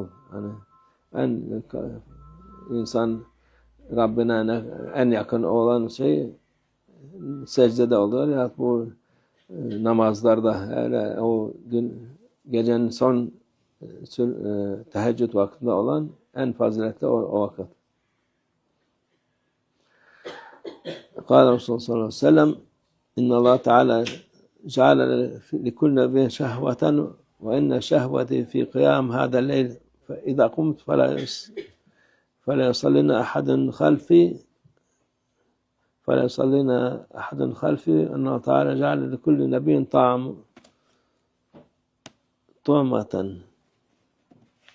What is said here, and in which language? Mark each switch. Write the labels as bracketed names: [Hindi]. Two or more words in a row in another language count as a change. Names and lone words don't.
[Turkish] Yani insan Rabbine en yakın olan şey secdede oluyor ya bu namazlarda, hele o gecenin son teheccüd vaktinde olan en faziletli o vakit. [Arabic] قال رسول الله صلى الله عليه وسلم إن الله تعالى جعل لكل نبي شهوة وإن شهوتي في قيام هذا الليل فإذا قمت فلا يصلينا أحد خلفي أنه تعالى جعل لكل نبي طعمة.